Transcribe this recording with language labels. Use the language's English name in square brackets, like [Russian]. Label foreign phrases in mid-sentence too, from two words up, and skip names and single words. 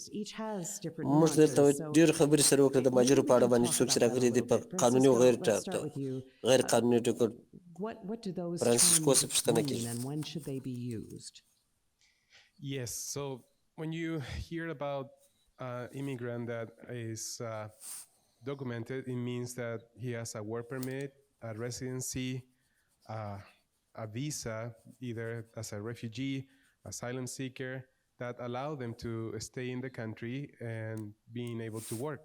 [English] Each has different nuances. [Pashto] ډېر خبرې سره وکړه د مهاجرو په اړه باندې څوک چې راغلي دي په قانوني او غیر قانوني ټکو [English] What do those terms mean and when should they be used? Yes, so when you hear about immigrant that is documented, it means that he has a work permit, a residency, a visa, either as a refugee, asylum seeker, that allow them to stay in the country and being able to work.